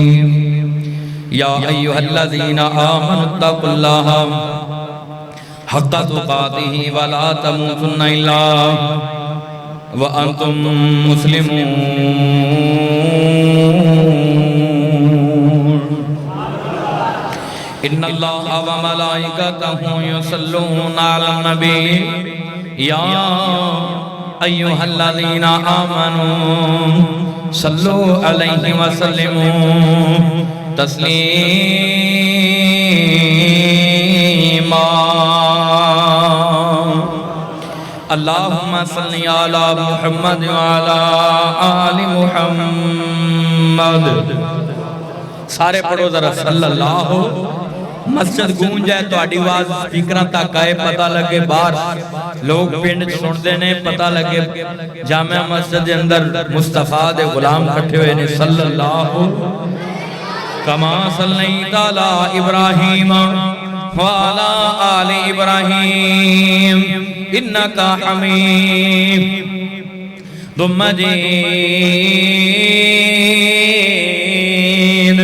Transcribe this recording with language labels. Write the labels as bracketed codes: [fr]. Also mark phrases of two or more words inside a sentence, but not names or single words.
[ar] يا أيها الذين آمنوا اتقوا الله حق تقاته ولا تموتن إلا وأنتم مسلمون. إن الله وملائكته يصلون على النبي يا أيها الذين آمنوا صلوا عليه وسلموا تسليما. اللهم صل على محمد وعلى آل محمد. [pa] سارے پڑھو ذرا صلی اللہ. مسجد گونج جائے تو آواز سپیکر تک آئے، پتا لگے باہر لوگ پنڈ سنتے نے، پتا لگے جامعہ مسجد کے اندر مصطفیٰ دے غلام اکٹھے ہوئے نے. [ar] صل الله كما صليت على إبراهيم وعلى آل إبراهيم إنك حميد مجيد.